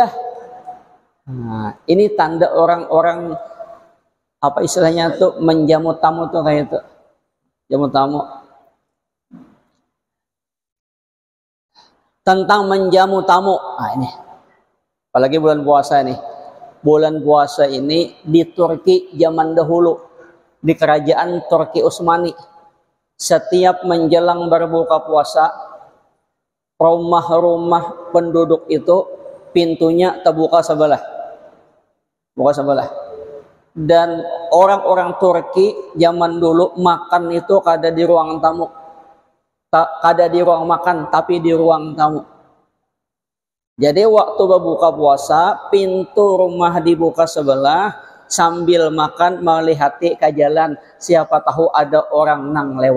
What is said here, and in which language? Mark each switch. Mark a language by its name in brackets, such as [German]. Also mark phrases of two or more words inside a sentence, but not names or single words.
[Indonesian] Nah, ini tanda orang-orang apa istilahnya tuh menjamu tamu tuh kayak itu. Jamu tamu. Tentang menjamu tamu. Nah, ini. Apalagi bulan puasa nih. Bulan puasa ini di Turki zaman dahulu, di kerajaan Turki Utsmani, setiap menjelang berbuka puasa, rumah-rumah penduduk itu pintunya terbuka sebelah, buka sebelah. Dan orang-orang Turki zaman dulu makan itu kada di ruang tamu, kada di ruang makan, tapi di ruang tamu. Jadi waktu berbuka puasa, pintu rumah dibuka sebelah, sambil makan melihati ke jalan, siapa tahu ada orang nang lewat.